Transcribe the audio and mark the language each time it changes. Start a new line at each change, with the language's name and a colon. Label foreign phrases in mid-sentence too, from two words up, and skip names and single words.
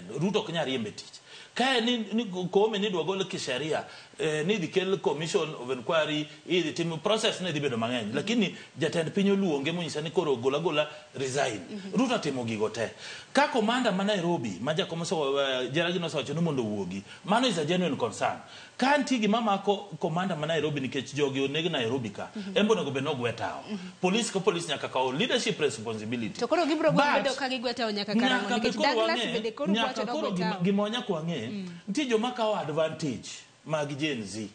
Luo (Kenya and Tanzania): Ruto ok nyal riembe tich. Kae ni Koome ni dwa golo kisheria ni dhi kel
English: commission of inquiry
Luo (Kenya and Tanzania): idhi tim process ne dhi bedo mang'eny. Lakini jatend piny oluonge monyisa ni koro gola resign. Ruto timo gigo te. Ka komanda ma Nairobi ma jakomo Jeragi nosewacho ni mondo wuogi.
English: Mano is a genuine concern.
Luo (Kenya and Tanzania): Ka nti gima mako komanda ma Nairobi nikech jogi oneg Nairobi ka. Embo nego be nogwetao. Police ko police nyaka kawo
English: leadership responsibility.
Luo (Kenya and Tanzania): To koro gibro bedo ka gigwetao nyaka karang'o nikech Douglas bende koro wacho nogwetao. Gimonya kwang'e ntie joma kawo advantage mag Gen Z.